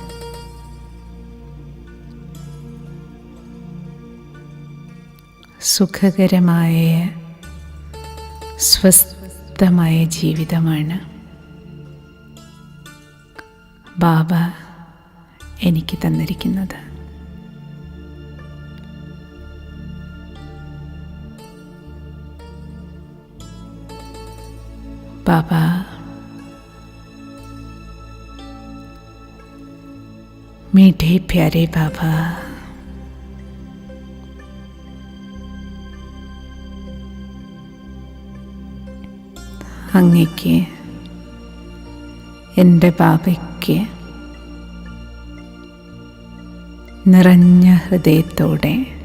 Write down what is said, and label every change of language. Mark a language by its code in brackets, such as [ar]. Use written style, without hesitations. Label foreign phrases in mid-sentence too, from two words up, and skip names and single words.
[ml] സുഖകരമായ സ്വസ്ഥമായ ജീവിതമാണ് ബാബ എനിക്ക് തന്നിരിക്കുന്നത്. [hi] ബാബ मीठे प्यारे बाबा, [ml] അങ്ങയ്ക്ക്, എൻ്റെ ബാബയ്ക്ക് നിറഞ്ഞ ഹൃദയത്തോടെ